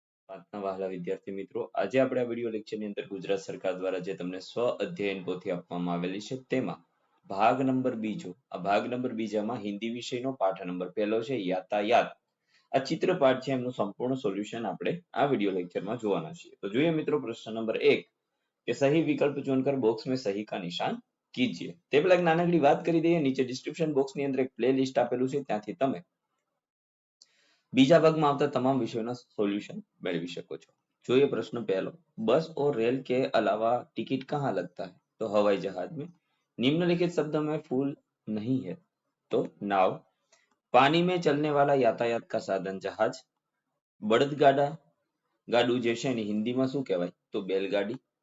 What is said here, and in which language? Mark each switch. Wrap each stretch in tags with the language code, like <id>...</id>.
<gu>વાતના વહાલા વિદ્યાર્થી મિત્રો, આજે આપણે આ વિડિયો લેક્ચરની અંદર ગુજરાત સરકાર દ્વારા જે તમને સ્વ અધ્યયન પોથી આપવામાં આવેલી છે તેમાં ભાગ નંબર બીજો, આ ભાગ નંબર બીજામાં હિન્દી વિષયનો પાઠ નંબર પહેલો છે યાતાયાત. આ ચિત્રપાઠ છે એમનું સંપૂર્ણ સોલ્યુશન આપણે આ વિડિયો લેક્ચરમાં જોવાના છીએ. તો જોઈએ મિત્રો પ્રશ્ન નંબર 1 કે</gu> <hi>સही विकल्प चुनकर बॉक्स में सही का निशान कीजिए.</hi> <gu>તે પહેલા એક નાનકડી વાત કરી દઈએ, નીચે ડિસ્ક્રિપ્શન બોક્સની અંદર એક પ્લેલિસ્ટ આપેલું છે, ત્યાંથી તમે बीजा भाग में આવતા તમામ વિષયોના સોલ્યુશન મેળવી શકો છો.</gu> <hi>જોઈએ प्रश्न पहलो, बस और रेल के अलावा टिकट कहाँ लगता है? तो हवाई जहाज में. निम्नलिखित शब्द में फूल नहीं है तो नाव. पानी में चलने वाला यातायात का साधन जहाज. बड़दगाड़ा गाड़ू जैसे हिंदी में શું કહેવાય? तो बैलगाड़ी.</hi>